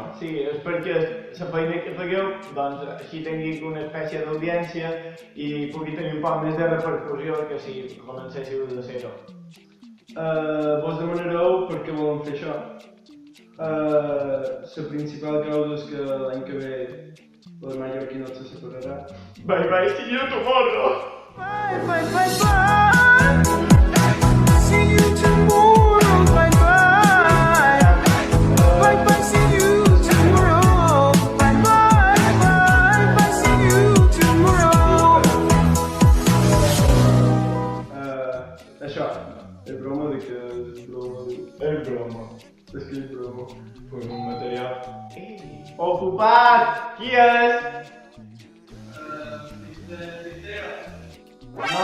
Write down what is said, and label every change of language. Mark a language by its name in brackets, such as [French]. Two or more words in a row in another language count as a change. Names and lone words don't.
[Catalan] Sí, és perquè la feina que fegueu, doncs així tingui una espècie d'audiència i pugui tenir un poc més de repercussió que si comencéssiu de zero. Vos demanareu per què volem fer això. La principal causa és que l'any que ve el mallorquí no se separarà. [English] Bye bye, see you tomorrow! Bye, bye, bye, bye. See you tomorrow. Bye, bye. Bye, bye, see you tomorrow. Bye, bye, bye, bye, see you tomorrow. [Catalan] Això, és broma de que és broma. És broma. És que és broma. Pues un material. Ocupat! Qui és? No!